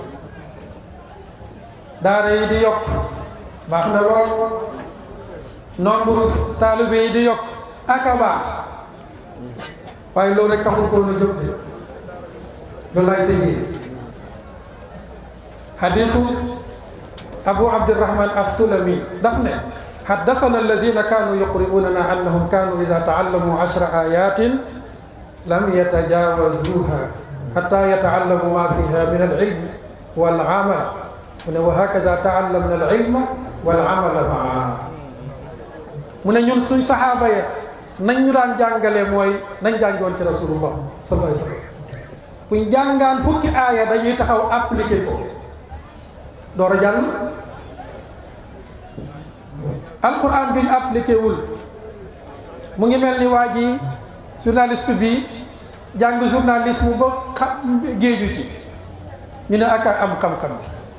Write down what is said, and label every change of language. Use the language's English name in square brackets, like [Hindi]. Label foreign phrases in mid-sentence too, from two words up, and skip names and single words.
[Wolof] daara yi di yokk baax na lool nombre taalibe yi di yokk ak a baax waaye loolu rek taxul ko na jóg de loolu laay tëjee hadisu abu abdirahman as-sulami daf ne [Arabic] حدثنا الذين كانوا يقرؤوننا أنهم كانوا إذا تعلموا 10 آيات لم يتجاوزوها حتى يتعلموا ما فيها من العلم والعمل وهكذا تعلمنا العلم والعمل معه [Wolof] mu ne ñun suñ saxaaba ya nañ ñu daan jàngale mooy nañ jàngoon ci rasulullah [Arabic] صلى الله عليه وسلم [Wolof] buñ jàngaan fukki aaya dañuy taxaw appliqué ko door a jàll alquran bi ñu appliqué wul mu ngi mel ni waa ji journaliste bi jàng journalisme ba géeju ci ñu ne ak am xam-xam bi